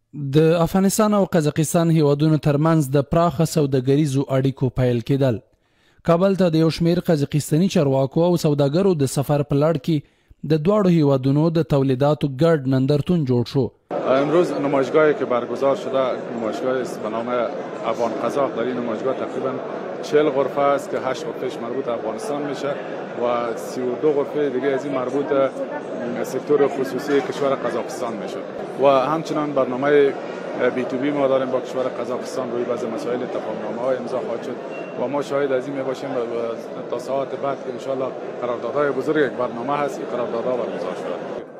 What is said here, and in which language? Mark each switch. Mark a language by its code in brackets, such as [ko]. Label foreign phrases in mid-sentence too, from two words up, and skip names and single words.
[ps] د افغانستان او قزاقستان هیوادونو ترمنځ د پراخه سوداګریزو اړیکو پیل کېدل. کابل ته د یو شمېر قزاقستاني چارواکو او سوداګرو د سفر په لړ کې د دواړو هیوادونو د تولیداتو ګډ نندرتون جوړ شو. [fa] امروز نمایشگاهی که برگزار شده نمایشگاه است به نام افغان قزاق. در این نمایشگاه تقریبا 40 غرفه است که 8 غرفهش مربوط افغانستان میشه و 32 غرفه دیگه از این مربوط سکتور خصوصی کشور قزاقستان میشه و همچنان برنامه B2B ما داریم با کشور قزاقستان روی بعضی مسائل تفاهمنامه های امضا خواهد شد و ما شاهد از این میباشیم تا ساعات بعد که [ar] ان شاء الله [fa] قراردادهای بزرگ یک برنامه هست که قراردادها برگزار شده.